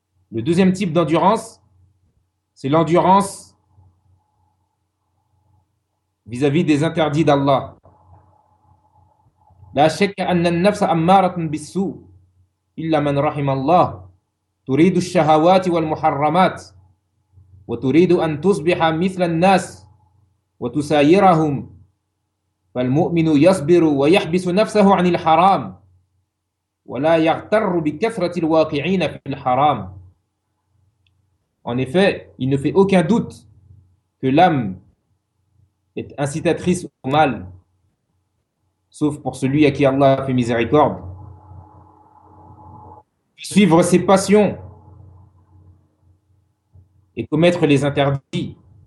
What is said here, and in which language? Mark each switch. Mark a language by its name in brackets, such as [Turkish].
[French] Le deuxième type d'endurance, c'est l'endurance vis-à-vis des interdits d'Allah. [Arabic] La شك أن النفس أمارة بالسوء إلا من رحم الله تريد الشهوات والمحرمات وتريد أن تصبح مثل الناس وتسايرهم فالمؤمن يصبر ويحبس نفسه عن الحرام ولا يغتر بكثرة الواقعين في الحرام. [French] En effet, il ne fait aucun doute que l'âme est incitatrice au mal, sauf pour celui à qui Allah fait miséricorde. Suivre ses passions et commettre les interdits,